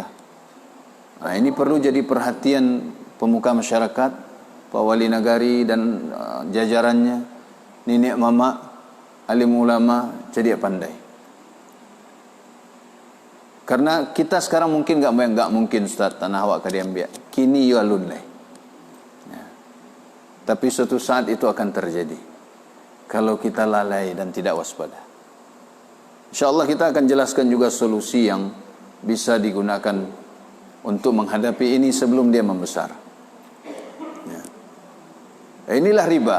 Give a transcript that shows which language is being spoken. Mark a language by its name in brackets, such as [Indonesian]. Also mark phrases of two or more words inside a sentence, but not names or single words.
[Indonesian] Nah, ini perlu jadi perhatian pemuka masyarakat, Pak Wali Nagari dan jajarannya, nenek mama, alim ulama, jadi pandai. Karena kita sekarang mungkin enggak mungkin Ustaz [Minangkabau] tanah awak ka diambil. Kini you alun leh. [Indonesian] Ya. Tapi suatu saat itu akan terjadi kalau kita lalai dan tidak waspada. InsyaAllah kita akan jelaskan juga solusi yang bisa digunakan untuk menghadapi ini sebelum dia membesar. Ya. Inilah riba.